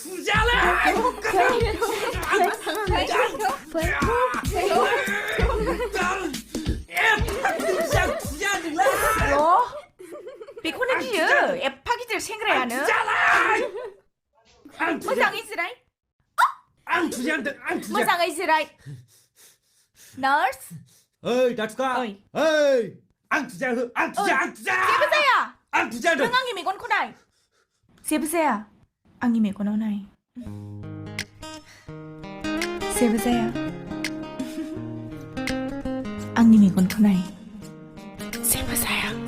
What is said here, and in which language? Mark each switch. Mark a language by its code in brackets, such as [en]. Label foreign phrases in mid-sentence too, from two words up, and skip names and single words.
[brx] बेखौनो गियो एफा गिदिर सेंग्रायानो मोजाङै जिराय मोजाङै जिराय Nurse? Hei, Tatka. Oi. Hei, आं तुझा हो, आं तुझा, आं तुझा. जेबो जाया. आं तुझा नों होदों. आंनि मेगनखौ नाय. जेबो जाया. आंनि मेगनाव नाय. जेबो जाया. आंनि मेगनखौ नाय. जेबो जाया.